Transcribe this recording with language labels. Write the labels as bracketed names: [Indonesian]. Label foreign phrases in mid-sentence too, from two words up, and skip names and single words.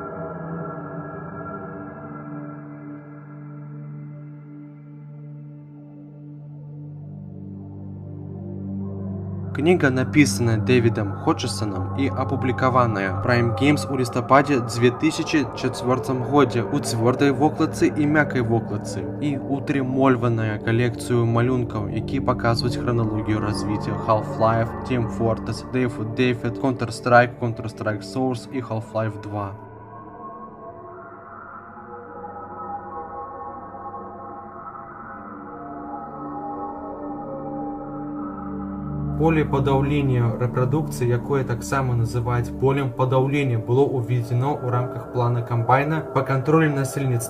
[Belarusian] Кніга напісана Дэвідам Ходжсонам і апублікаваная Prime Games у лістападзе 2004 годзе ў цвёрдай вокладцы і мяккай вокладцы, і утрымольваная калекцыю малюнкаў, які паказваюць храналогію развіцця Half-Life, Team Fortress, Day of Defeat, Counter-Strike, Counter-Strike Source і Half-Life 2. Поле падаўлення рэпрадукцыі, якое таксама называюць полем падаўлення, было ўведзено ў рамках плана камбайна па кантролю насельніцтва.